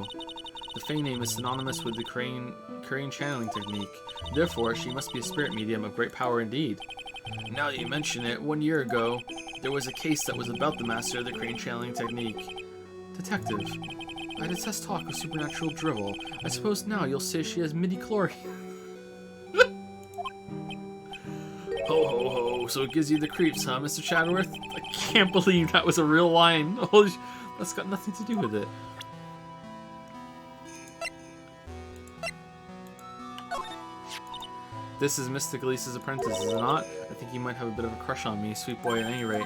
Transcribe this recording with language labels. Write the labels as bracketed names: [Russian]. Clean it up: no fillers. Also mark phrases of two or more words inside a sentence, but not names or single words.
[English] The Fey name is synonymous with the crane channeling technique. Therefore, she must be a spirit medium of great power indeed. Now that you mention it, 1 year ago, there was a case that was about the master of the crane channeling technique. Detective, I detest talk of supernatural drivel. I suppose now you'll say she has midi-chlorian. Ho ho ho, so it gives you the creeps, huh, Mr. Chadworth? I can't believe that was a real line. Holy that's got nothing to do with it. This is Mystic Elise's apprentice, is it not? I think he might have a bit of a crush on me, sweet boy at any rate.